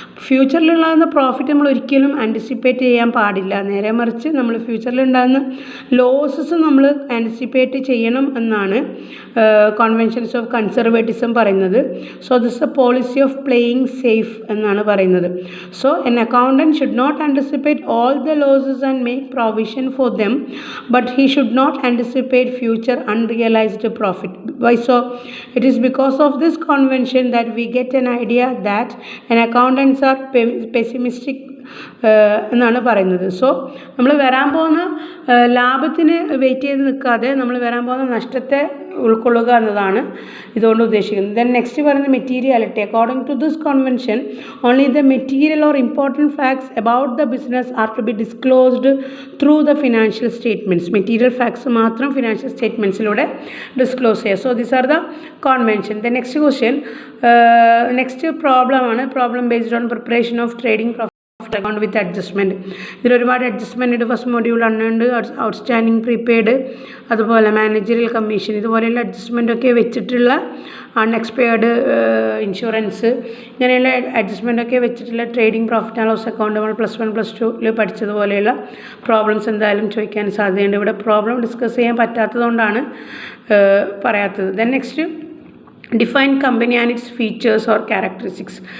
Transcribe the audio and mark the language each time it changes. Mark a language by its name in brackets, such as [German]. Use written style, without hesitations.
[Malayalam] ഫ്യൂച്ചറിലുണ്ടാകുന്ന profit നമ്മൾ ഒരിക്കലും anticipate ചെയ്യാൻ പാടില്ല. നേരെ മറിച്ച് നമ്മൾ ഫ്യൂച്ചറിലുണ്ടാകുന്ന ലോസസ് നമ്മൾ ആൻറ്റിസിപ്പേറ്റ് ചെയ്യണം എന്നാണ് കോൺവെൻഷൻസ് ഓഫ് കൺസർവേറ്റിസം പറയുന്നത്. [English] so this a policy of playing safe [Malayalam] എന്നാണ് പറയുന്നത്. [English] So an accountant should not anticipate all the losses and make provision for them, but he should not anticipate future unrealized profit. Why so? It is because of this convention that we get an idea that an accountants are pessimistic [Malayalam] എന്നാണ് പറയുന്നത്. So നമ്മൾ വരാൻ പോകുന്ന ലാഭത്തിന് wait ചെയ്ത് നിൽക്കാതെ നമ്മൾ വരാൻ പോകുന്ന നഷ്ടത്തെ ഉൾക്കൊള്ളുക എന്നതാണ് ഇതുകൊണ്ട് ഉദ്ദേശിക്കുന്നത്. [English] Then next പറയുന്നത് materiality. According to this convention only the material or important facts about the business are to be disclosed through the financial statements. [Malayalam] Material facts മാത്രം ഫിനാൻഷ്യൽ സ്റ്റേറ്റ്മെൻറ്റ്സിലൂടെ ഡിസ്ക്ലോസ് ചെയ്യുക. [English] So these are the convention. The next question, next പ്രോബ്ലമാണ്. Problem based on preparation of trading account with adjustment. [Malayalam] ഇതിൽ ഒരുപാട് adjustment first module ഉണ്ട്. Outstanding prepaid, അതുപോലെ managerial commission, ഇതുപോലെയുള്ള അഡ്ജസ്റ്റ്മെൻറ്റൊക്കെ വെച്ചിട്ടുള്ള unexpired insurance, ഇങ്ങനെയുള്ള അഡ്ജസ്റ്റ്മെൻറ്റൊക്കെ വെച്ചിട്ടുള്ള trading profit and loss account നമ്മൾ +1 +2 പഠിച്ചതുപോലെയുള്ള പ്രോബ്ലംസ് എന്തായാലും ചോദിക്കാൻ സാധ്യതയുണ്ട്. ഇവിടെ പ്രോബ്ലം ഡിസ്കസ് ചെയ്യാൻ പറ്റാത്തതുകൊണ്ടാണ് പറയാത്തത്. [English] Then next, define company and its features or characteristics.